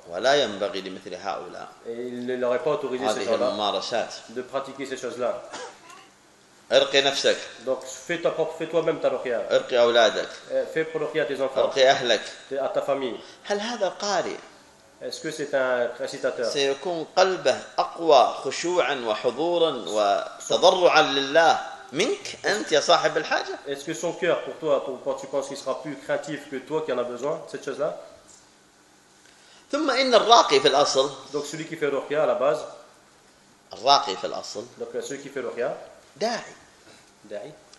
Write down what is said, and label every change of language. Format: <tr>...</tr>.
<ar>ولا ينبغي لمثل هؤلاء.</ar> <fr>Et il ne leur est pas autorisé ces choses-là. De pratiquer ces choses-là.</fr> <ar>ارقي نفسك.</ar> <fr>Donc fais toi-même ta ruqya.</fr> <ar>ارقي أولادك.</ar> <fr>Fais pour ruqya tes enfants.</fr> <ar>ارقي أهلك.</ar> <fr>À ta famille.</fr> <ar>هل هذا قارئ؟</ar> <fr>Est-ce que c'est un récitateur?</fr> <ar>سيكون قلبه أقوى خشوعا وحضورا وتضرعا لله. منك أنت يا صاحب الحاجة؟</ar> <fr>Est-ce que son cœur pour toi, pour tu penses qu'il sera plus craintif que toi qui en a besoin cette chose-là?</fr> <ar>ثم إن الراقي في الأصل.</ar> <fr>Donc celui qui fait ruqya à la base.</fr> <ar>الراقي في الأصل.</ar> <fr>Donc celui qui fait ruqya.</fr> <ar>داعي. داعي.</ar>